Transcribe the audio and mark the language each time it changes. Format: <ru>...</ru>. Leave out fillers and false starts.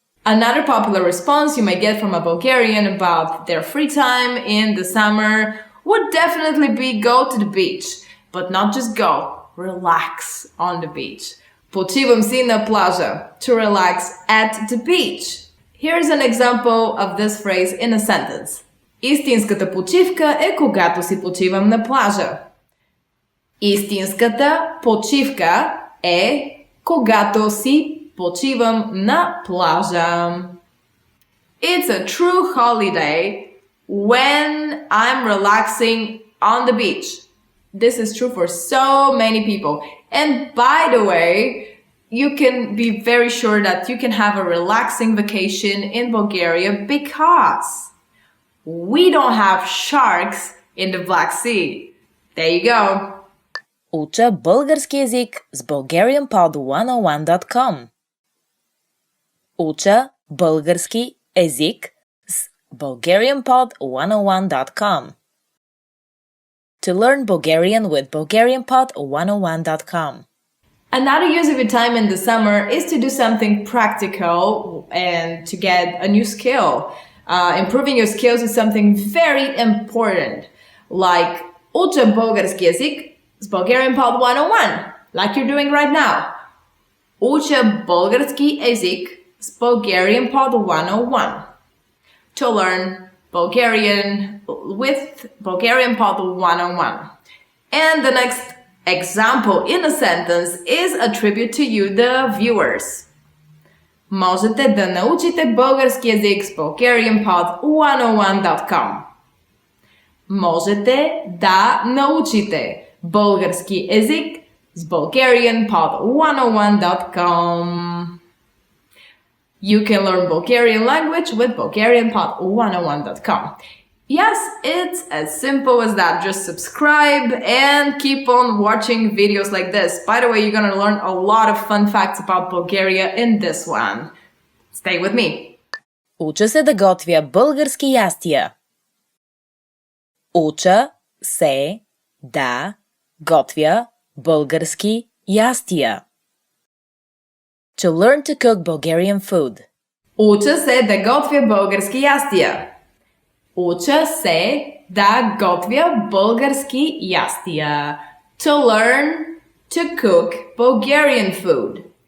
<en>Another popular response you may get from a Bulgarian about their free time in the summer would definitely be go to the beach. But not just go, relax on the beach.</en> <bg>Почивам си на плажа.</bg> <en>To relax at the beach. Here's an example of this phrase in a sentence.</en> <bg>Истинската почивка е когато си почивам на плажа. Истинската почивка е когато си почивам на плажа.</bg> <en>It's a true holiday when I'm relaxing on the beach. This is true for so many people. And by the way, you can be very sure that you can have a relaxing vacation in Bulgaria because we don't have sharks in the Black Sea. There you go.</en> <bg>Уча български език с bulgarianpod101.com. Уча български език с bulgarianpod101.com.</bg> <en>To learn Bulgarian with bulgarianpod101.com. Another use of your time in the summer is to do something practical and to get a new skill. Improving your skills is something very important, like</en> <bg>уча български език с</bg> <en>Bulgarian Pod 101, like you're doing right now.</en> <bg>Уча български език с Bulgarian Pod 101.</bg> <en>To learn Bulgarian with Bulgarian Pod 101. And the next example in a sentence is a tribute to you, the viewers.</en> <bg>Можете да научите български език с bulgarianpod101.com. Можете да научите български език с bulgarianpod101.com.</bg> <en>You can learn Bulgarian language with bulgarianpod101.com. Yes, it's as simple as that. Just subscribe and keep on watching videos like this. By the way, you're going to learn a lot of fun facts about Bulgaria in this one. Stay with me.</en> <bg>Уча се да готвя български ястия. Уча се да готвя български ястия.</bg> <en>To learn to cook Bulgarian food.</en> <bg>Уча се да готвя български ястия. Уча се да готвя български ястия.</bg> <en>To learn to cook Bulgarian food.</en>